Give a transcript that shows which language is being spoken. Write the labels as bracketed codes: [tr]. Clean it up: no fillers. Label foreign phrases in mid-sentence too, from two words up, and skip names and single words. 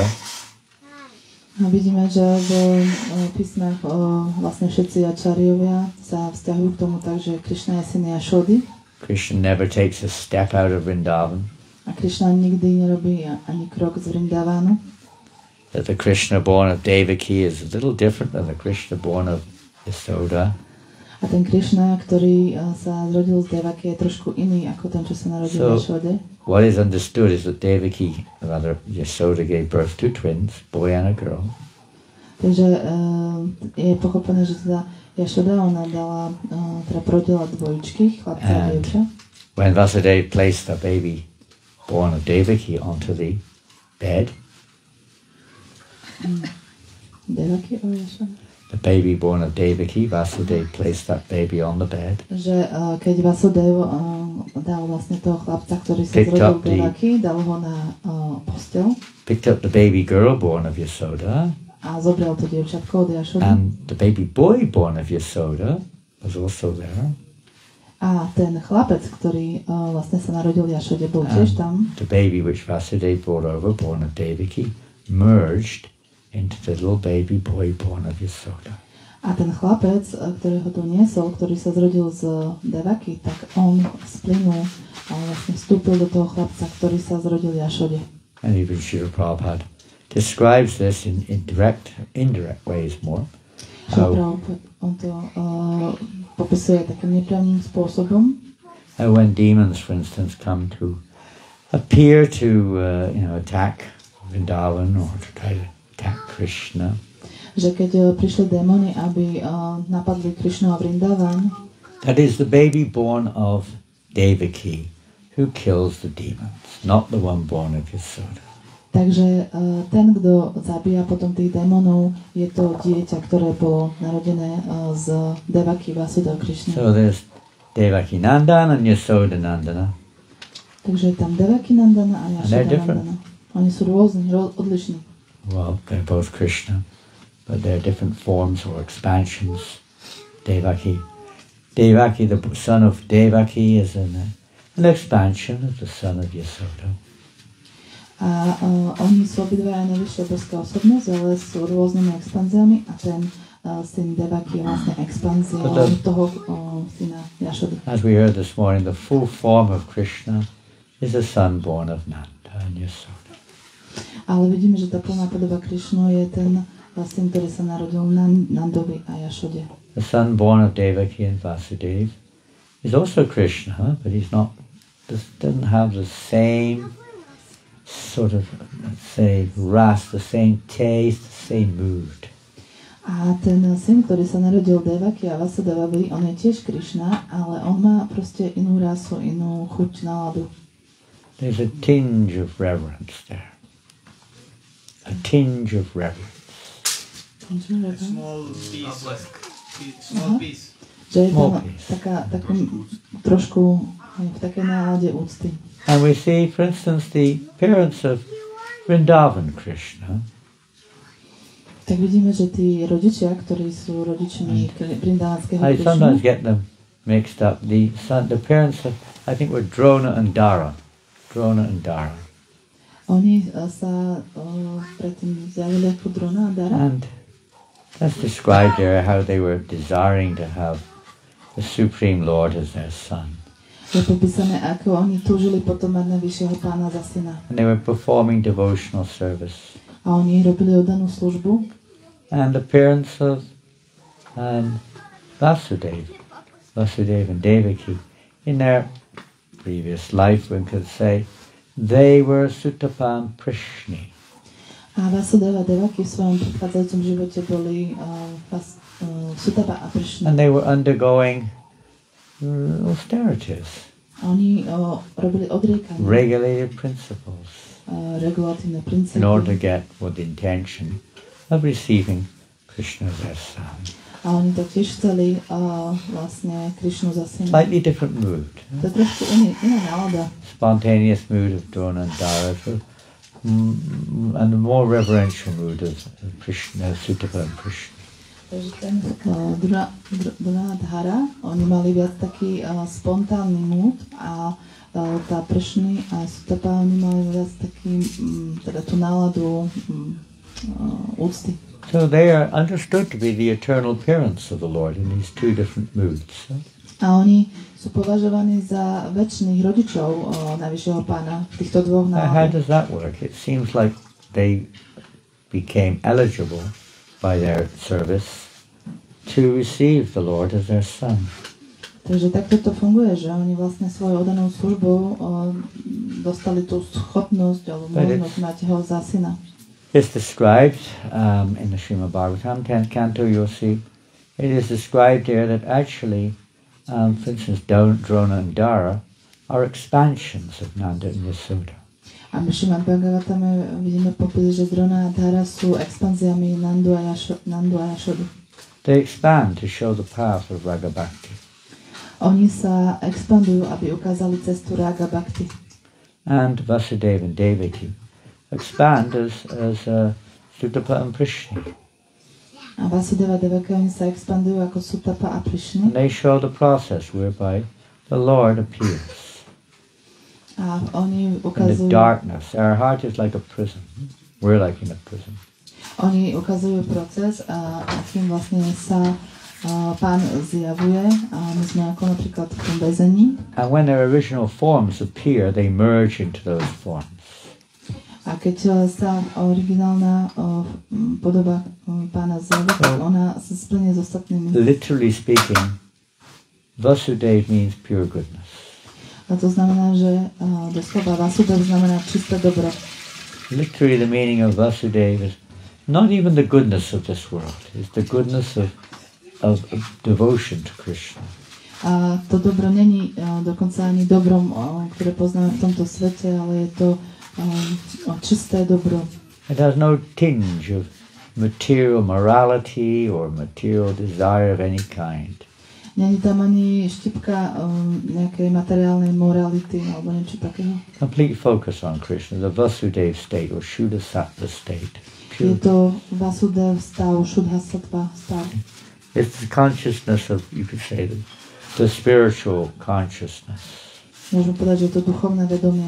[sk] A vidíme, že v písmach vlastne všetci ačariovia sa vzťahujú k tomu tak, že Krishna je syn Jašody. [en] Krishna never takes a step out of Vrindavan. [sk] A Krishna nikdy nerobí ani krok z Vrindavanu. [en] That the Krishna born of Devaki is a little different than the Krishna born of Yasoda. [sk] A ten Krishna, ktorý sa zrodil z Devaki, je trošku iný ako ten, čo sa narodil v Jašode. [en] What is understood is that Devaki, rather Yasoda, gave birth to twins, boy and a girl. [sk] Takže je pochopené, že teda Jašoda, ona dala, teda porodila dvojičky, chlapca a dievča. [en] When Vasudeva placed the baby born of Devaki onto the bed, [sk] Devaki o Jašoda? [en] the baby born of Devaki, Vasudeva placed that baby on the bed. [sk] Že keď Vasudev dal vlastne toho chlapca, ktorý sa zrodil v Devaki, dal ho na posteľ. [en] Picked up the baby girl born of Yasoda. [sk] A zobral to dievčatko od Jašody. [en] And the baby boy born of Yasoda was also there. [sk] A ten chlapec, ktorý vlastne sa narodil v Jašode, bol tiež tam. [en] The baby which Vasudeva brought over, born of Devaki, merged into the little baby boy born of Yasoda. [sk] A ten chlapec, ktorého tu niesol, ktorý sa zrodil z Devaki, tak on splynul a vlastne vstúpil do toho chlapca, ktorý sa zrodil v Jašode. [en] And even Srila Prabhupada describes this in indirect ways more. [sk] So, on to popisuje takým nepriamým spôsobom. [en] When demons, for instance, come to appear to attack Vrindavan or to try to attack Krishna, [sk] že keď prišli démoni, aby napadli Krishnu a Vrindavan, [en] that is the baby born of Devaki who kills the demons, not the one born of Yasoda. [sk] Takže ten, kto zabíja potom tých démonov, je to dieťa, ktoré bolo narodené z Devaki, Vasudev, Krishna. [en] So there's Devaki Nandana and Yasoda Nandana. [sk] Takže je tam Devaki Nandana a Jašoda Nandana. Oni sú rôzni, odlišní. [en] Well, they're both Krishna, but they're different forms or expansions. Devaki, the son of Devaki, is an expansion of the son of Yasoda. [sk] A oni sú obidvaja najvyššia boská osobnosť, ale sú rôznymi expanziami a ten syn Devaki je vlastne expanzia toho syna Jašody. [en] As we heard this morning, the full form of Krishna is a son born of Nanda and Yasoda. [sk] Ale vidíme, že tá plná podoba Krišnu je ten syn, ktorý sa narodil Nandovi a Jašode. [en] The son born of Devaki and Vasudeva is also Krishna, but doesn't have the same sort of, let's say, ras, the same taste, the same mood. [sk] A ten syn, ktorý sa narodil Devaki a Vasudeva, on je tiež Krišna, ale on má proste inú rasu, inú chuť, náladu. [en] There's a tinge of reverence there. A tinge of reverence. Small piece. [sk] Že je tam taká trošku v takej nálade úcty. [en] And we see, for instance, the parents of Vrindavan Krishna. [sk] Tak vidíme, že tí rodičia, ktorí sú rodičmi Vrindavanského [en] I sometimes [sk] Krishnu, [en] get them mixed up. The parents, I think, were Drona and Dara. [sk] Oni sa predtým zjavili ako Drona a Dara. [en] And that's described there how they were desiring to have the Supreme Lord as their son. [sk] Je popísané, ako oni túžili potom mať najvyššieho pána za syna. [en] And they were performing devotional service. [sk] A oni robili oddanú službu. [en] And the parents of Vasudeva and Devaki, in their previous life, one could say, They were Sutapa and Prishni. [sk] A Vasudeva Devaki v svojom predchádzajúcom živote boli Sutapa a Prishni. [en] And they were undergoing austerities. [sk] Oni robili odriekanie. [en] Regulated principles. [sk] Regulatívne princípy. [en] In order to get with the intention of receiving Krishna as their son. [sk] A oni to tiež chceli vlastne Krishnu za syna. [en] Slightly different mood. [sk] To je trošku iná nálada. [en] Spontaneous mood of Drona and Dara, and the more reverential mood of Krishna, Sutapa and Prishni. [sk] Takže ten Drona a Dhara, oni mali viac taký spontánny mood a tá Prishni a Sutapa, oni mali viac taký, teda tú náladu úcty. [en] So they are understood to be the eternal parents of the Lord in these two different moods. [sk] A oni sú považovaní za večných rodičov Najvyššieho Pána v týchto dvoch náladoch. [en] How does that work? It seems like they became eligible by their service to receive the Lord as their son. [sk] Takže takto to funguje, že oni vlastne svojou oddanou službou dostali tú schopnosť alebo možnosť mať ho za syna. [en] It's described in the Srimad Bhagavatam, 10th canto, you'll see. It is described there that actually, for instance, Drona and Dara are expansions of Nanda and Yasoda. [sk] A v Srimad Bhagavatame vidíme popis, že Drona a Dara sú expanziami Nandu a Yashodu. [en] They expand to show the path of Raga Bhakti. [sk] Oni sa expandujú, aby ukázali cestu Raga Bhakti. [en] And Vasudeva and Devaki expand as Sutapa and Prishni. [sk] A Vasudeva Devaki, oni sa expandujú ako Sutapa a Prishni. [en] And they show the process whereby the Lord appears. [sk] A oni [en] in [sk] ukazujú... [en] the darkness. Our heart is like a prison. We're like in a prison. [sk] Oni ukazujú proces, akým vlastne sa Pán zjavuje. My sme ako napríklad v tom väzení. [en] And when their original forms appear, they merge into those forms. [sk] A keď sa originálna podoba Pána zjaví, tak ona sa splnie s ostatnými. [en] Literally speaking, Vasudeva means pure goodness. [sk] A to znamená, že doslova Vasudeva znamená čisté dobro. [en] Literally the meaning of Vasudeva is not even the goodness of this world. It's the goodness of devotion to Krishna. [sk] A to dobro není dokonca ani dobrom, ktoré poznáme v tomto svete, ale je to čisté dobro. [en] It has no tinge of material morality or material desire of any kind. [sk] Není tam ani štipka nejakej materiálnej morality alebo niečo takého. [en] Complete focus on Krishna, the Vasudeva state or Shuddha Sattva state. [sk] Je to Vasudev stav, Shuddha Sattva stav. [en] It's the consciousness of, you could say, the spiritual consciousness. [sk] Môžeme povedať, že je to duchovné vedomie.